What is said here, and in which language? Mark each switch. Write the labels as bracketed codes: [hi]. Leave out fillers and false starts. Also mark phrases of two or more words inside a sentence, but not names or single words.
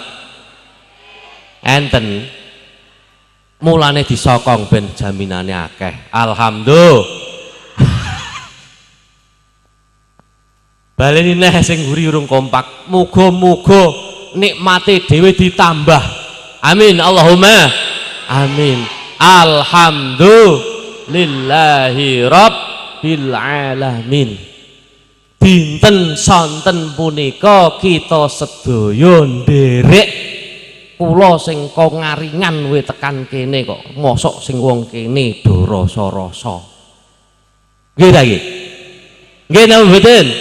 [jv] Enten mulane disokong ben jaminane akeh. [ar] Alhamdulillah. [jv] Baleni neh sing mburi urung kompak. Muga-muga nikmate dhewe ditambah. [ar] Amin Allahumma amin. Alhamdulillahi rabbil alamin. [jv] Dinten sonten punika kita sedaya nderek. Kula sing kok ngaringan we tekan kene kok mosok sing wong kene do rasa-rasa. Nggih ta nggih? Nggih napa mboten?